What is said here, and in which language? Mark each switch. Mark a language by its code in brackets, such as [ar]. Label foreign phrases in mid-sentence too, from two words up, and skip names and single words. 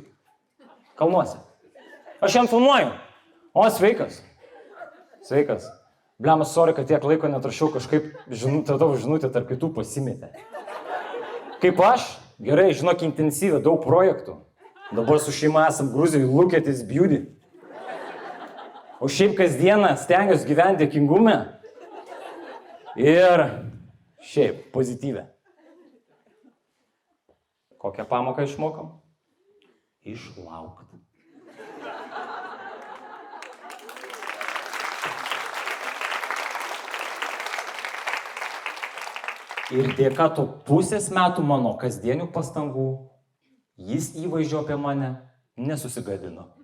[lt] Kalnuose. Aš jam filmuoju. O, sveikas. Sveikas. Blemas, sorry, kad tiek laiko netrašiau, kažkaip tavo žinutė tarp kitų pasimetė. Kaip aš? Gerai, žinok, intensyviai, daug projektų. Dabar su šeima esam Gruzijoje, [en] look at this beauty. [lt] O šiaip kasdieną stengiuosi gyventi dėkingume. Ir šiaip, pozityvę. Kokią pamoką išmokam? Išlaukti. Ir dėka to pusės metų mano kasdienių pastangų, jis įvaizdžio apie mane nesusigadino.